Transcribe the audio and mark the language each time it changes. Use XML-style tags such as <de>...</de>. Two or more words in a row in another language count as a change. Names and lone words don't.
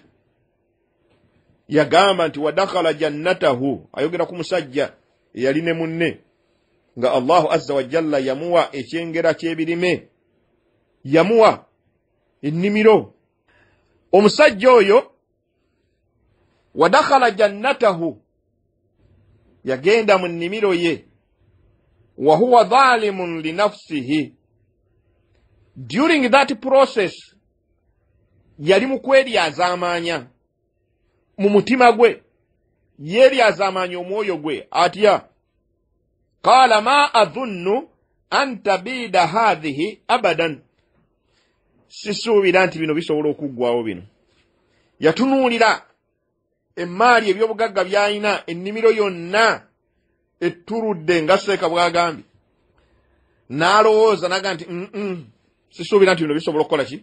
<lg>Yagamba nti</lg> <ar>ودخل جنته,</ar> <lg>ayogera ku musajja eyali ne munne nga</lg> <ar>الله عز وجل</ar> <lg>yamuwa ekyengera ky'ebirime, yamuwa ennimiro. Omusajja oyo</lg> <ar>ودخل جنته</ar> <lg>yagenda mu nnimiro ye</lg> <ar>وهو ظالم لنفسه.</ar> <en>During that process</en> <lg>yali mu kweryazaamaanya mu mutima gwe, yeryazaamaanya omwoyo gwe atya.</lg> <ar>قال ما أظن أن تبيد هذه أبدا.</ar> <lg>Sisuubira nti bino bisobola okuggwawo bino. Yatunuulira emmaali ebyobugagga by'alina, ennimiro yonna etturudde nga Seeka bw'agambye. N'alowooza naga nti sisuubira nti bino bisobola okukola ki?</lg>